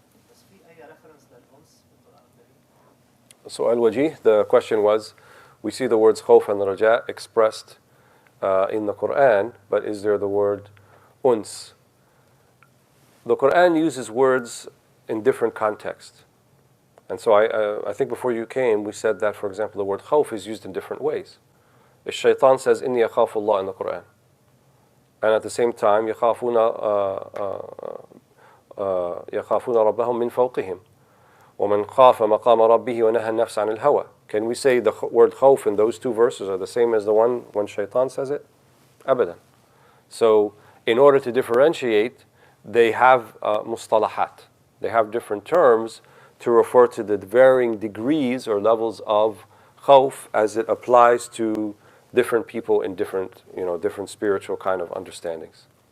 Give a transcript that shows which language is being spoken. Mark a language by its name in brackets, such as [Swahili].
[Arabic] بس في أي reference للأنس في القرآن الكريم؟ [English] So al-wajih, the question was, we see the words khawf and raja expressed in the Quran, but is there the word uns? The Quran uses words in different contexts. And so I think before you came, we said that, for example, the word khawf is used in different ways. The shaitan says, [Arabic] inni akhafu Allah [English] in the Quran. And at the same time, [Arabic] يَخَافُونَ رَبَّهُم مِّن فَوْقِهِمْ وَمَنْ خَافَ مَقَامَ رَبِّهِ وَنَهَى النَّفْسَ عَنِ الْهَوَى. [English] Can we say the word khawf in those two verses are the same as the one when shaitan says it? Abadan. So in order to differentiate, they have mustalahat. They have different terms to refer to the varying degrees or levels of khawf as it applies to different people in different spiritual kind of understandings.